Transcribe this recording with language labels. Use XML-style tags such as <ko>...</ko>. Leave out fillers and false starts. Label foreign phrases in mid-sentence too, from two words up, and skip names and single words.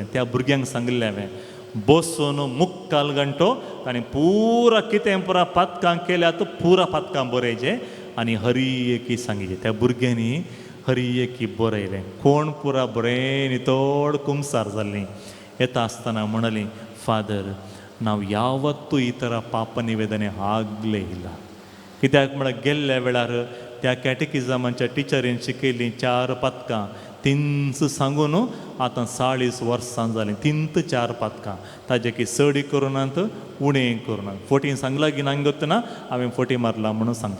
<kok>त्या भुरग्यांक सांगलें हांवें बसून मुक्काल घंटो ताणें पुरा कितें पुरा पातकां केल्यात पुरा पातकां बरयचें आनी हरी एकी सांगिचें. त्या भुरग्यांनी हरी एकी बरयलें. कोण पुरा बरें नितोड कुमसार जाल्लीं. येता आसतना म्हणली फादर</kok> <kn>ನಾವು ಯಾವತ್ತೂ ಈ ಥರ ಪಾಪ ನಿವೇದನೆ ಆಗಲೇ ಇಲ್ಲ.</kn> <kok>कित्याक म्हळ्यार गेल्ल्या वेळार त्या कॅटेकिझमाच्या टिचरीन शिकयलीं 4 पदकां तिंच सांगून आतां 40 वर्सां जालीं. तिंत 4 पदकां ताजे की चडी करुनात उणें करुनात. फोटी सांगला की नांग ना हांवें फोटी मारला म्हणून सांगता.</kok>